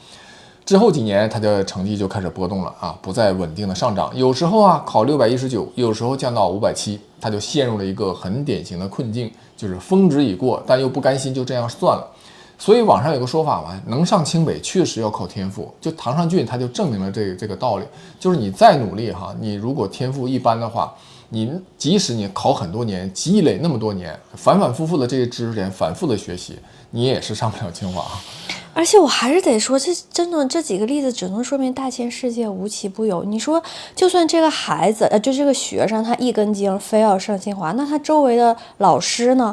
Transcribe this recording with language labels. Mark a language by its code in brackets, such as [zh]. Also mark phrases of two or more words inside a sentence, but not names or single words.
[zh] 之後幾年，他的成績就開始波動了啊，不再穩定的上漲。有時候啊考619，有時候降到570，他就陷入了一個很典型的困境，就是峰值已過，但又不甘心就這樣算了。所以網上有個說法嘛，能上清北確實要靠天賦。就唐尚俊他就證明了這個道理，就是你再努力哈，你如果天賦一般的話，你即使你考很多年，積累那麼多年，反反复复的這些知识點，反复的学習，你也是上不了清华。而且我还是得说，这真的这几个例子只能说明大千世界无奇不有。你说，就算这个孩子，就这个学生，他一根筋非要上清华，那他周围的老師呢？